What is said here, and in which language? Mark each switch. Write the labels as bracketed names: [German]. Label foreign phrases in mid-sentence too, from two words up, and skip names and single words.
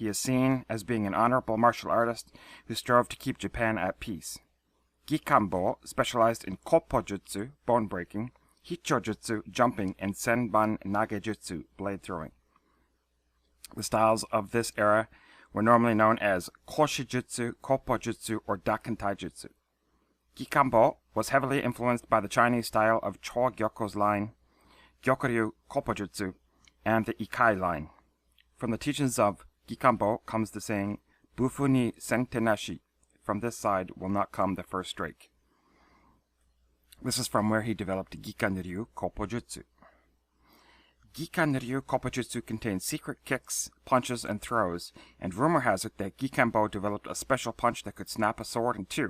[English] he is seen as being an honorable martial artist who strove to keep Japan at peace. Gikanbo specialized in koppojutsu, bone breaking, hichojutsu, jumping, and senban nagejutsu, blade throwing. The styles of this era were normally known as koshijutsu, koppojutsu, or dakantaijutsu. Gikanbo was heavily influenced by the Chinese style of Cho Gyoko's line, Gyokuryu Koppojutsu, and the Ikai line. From the teachings of Gikanbo comes the saying, [Japanese] Bufu ni sentenashi, [English] from this side will not come the first strike. This is from where he developed Gikanryu Koppojutsu. Gikanryu Koppojutsu contains secret kicks, punches, and throws, and rumor has it that Gikanbo developed a special punch that could snap a sword in two.